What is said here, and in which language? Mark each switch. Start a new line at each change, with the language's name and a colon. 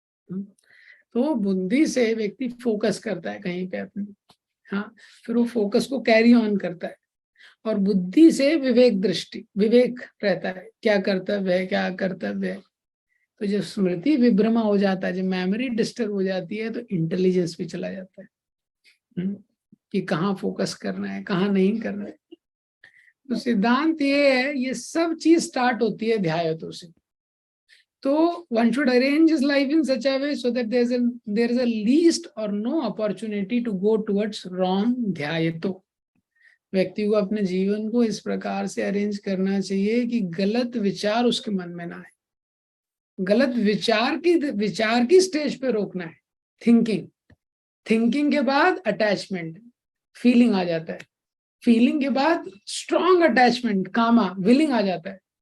Hindi: तो बुद्धि से व्यक्ति फोकस करता है कहीं पे अपनी, हाँ, फिर वो फोकस को कैरी ऑन करता है, और बुद्धि से विवेक दृष्टि, विवेक रहता है, क्या कर्तव्य है क्या कर्तव्य है। तो जब स्मृति विभ्रमा हो जाता है, जब मेमोरी डिस्टर्ब हो जाती है, तो इंटेलिजेंस भी चला जाता है कि कहाँ फोकस करना है कहाँ नहीं करना है। तो सिद्धांत ये है, ये सब चीज स्टार्ट होती है ध्यायतों से।
English: तो one should arrange his life in such a way so that there is a least or no opportunity to go towards wrong ध्यायतो।
Hindi: व्यक्ति को अपने जीवन को इस प्रकार से अरेंज करना चाहिए कि गलत विचार उसके मन में ना आए। गलत विचार की स्टेज पे रोकना है। थिंकिंग के बाद अटैचमेंट, फीलिंग आ जाता है, फीलिंग के बाद स्ट्रॉन्ग अटैचमेंट, कामा, विलिंग आ जाता है।